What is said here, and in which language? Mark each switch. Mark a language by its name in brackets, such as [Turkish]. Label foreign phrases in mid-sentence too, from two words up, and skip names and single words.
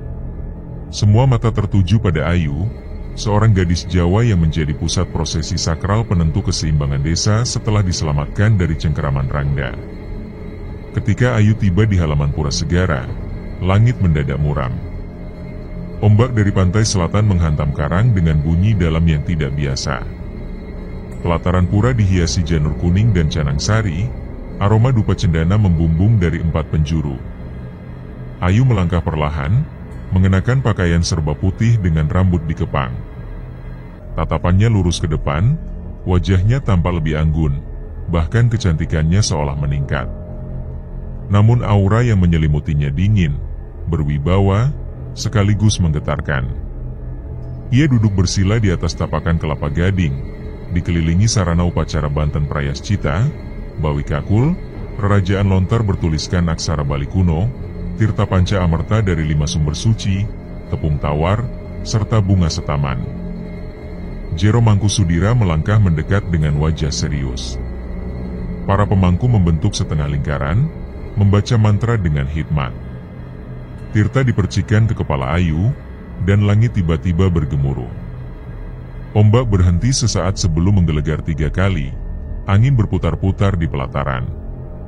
[Indonesian] Semua mata tertuju pada Ayu, seorang gadis Jawa yang menjadi pusat prosesi sakral penentu keseimbangan desa setelah diselamatkan dari cengkeraman Rangda. Ketika Ayu tiba di halaman Pura Segara, langit mendadak muram. Ombak dari pantai selatan menghantam karang dengan bunyi dalam yang tidak biasa. Pelataran pura dihiasi janur kuning dan canang sari, aroma dupa cendana membumbung dari 4 penjuru. Ayu melangkah perlahan, mengenakan pakaian serba putih dengan rambut dikepang. Tatapannya lurus ke depan, wajahnya tampak lebih anggun, bahkan kecantikannya seolah meningkat. Namun aura yang menyelimutinya dingin, berwibawa, sekaligus menggetarkan. Ia duduk bersila di atas tapakan kelapa gading, dikelilingi sarana upacara Banten Prayascita, Bawi Kakul, Rerajaan Lontar bertuliskan aksara Bali kuno, Tirta Panca Amerta dari 5 sumber suci, tepung tawar, serta bunga setaman. Jero Mangku Sudira melangkah mendekat dengan wajah serius. Para pemangku membentuk setengah lingkaran, membaca mantra dengan hikmat. Tirta dipercikan ke kepala Ayu, dan langit tiba-tiba bergemuruh. Ombak berhenti sesaat sebelum menggelegar 3 kali, angin berputar-putar di pelataran.